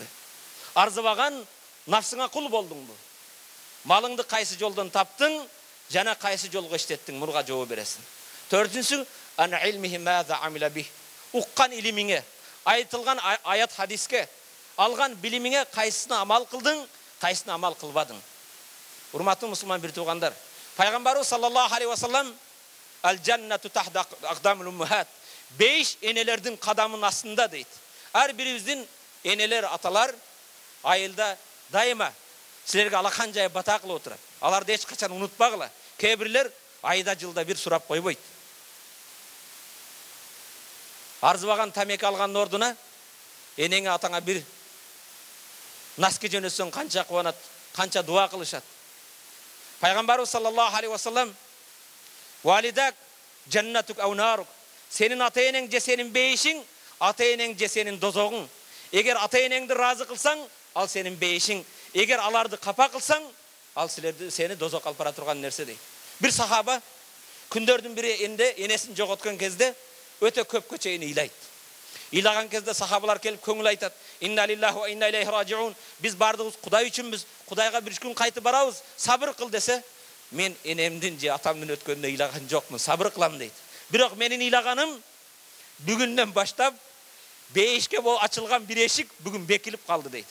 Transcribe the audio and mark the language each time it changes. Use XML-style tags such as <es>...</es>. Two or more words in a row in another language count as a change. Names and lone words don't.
<ky>Арзыбаган нафсыңа кул болдуңбу? Малыңды кайсы жолдон таптың, жана кайсы жолго иштеттиң? Мурга жооп бересиң. Төртүнчүсү,</ky> <ar>عن علمه ماذا عمل به.</ar> <ky>Уккан илимиңе, айтылган аят хадиске, алган билимиңе кайсысына амал кылдың, кайсысына амал кылбадың? Урматтуу мусулман бир туугандар, пайгамбарыбыз</ky> <ar>صلى الله عليه وسلم الجنة تحت أقدام الأمهات.</ar> <ky>5 энелердин кадамынын астында дейт. Ар бирибиздин энелер, аталар айылда дайыма силерге алакан жай бата кылып отурат. Аларды эч качан унутпагыла. Кээ бирлер айда жылда бир сурап койбойт. Арзыбаган тамеки алгандын ордуна энеңе, атаңа бир наски жөнөтсөң канча кубанат, канча дуа кылышат. Пайгамбарыбыз</ky> <ar>صلى الله عليه وسلم والداك جنتك أو نارك.</ar> <ky>Сенин ата-энең же сенин бейишиң, ата-энең же сенин дозогуң. Эгер ата-энеңди разы кылсаң, ал сенин бейишиң. Эгер аларды капа кылсаң, ал сени дозок алып бара турган нерсе дейт. Бир сахаба күндөрдүн бири энесин жоготкон кезде өтө көпкө чейин ыйлайт. Ыйлаган кезде сахабалар келип көңүл айтат.</ky> <ar>إنا لله وإنا إليه راجعون.</ar> <ky>Биз бардыгыбыз Кудай үчүнбүз. Кудайга бир күн кайтып барабыз. Сабыр кыл десе, мен энемдин же атамдын өткөнүнө ыйлаган жокмун. Сабыр кылам дейт. Бирок менин ыйлаганым бүгүндөн баштап бейишке ачылган бир эшик бүгүн бекилип калды дейт.</ky>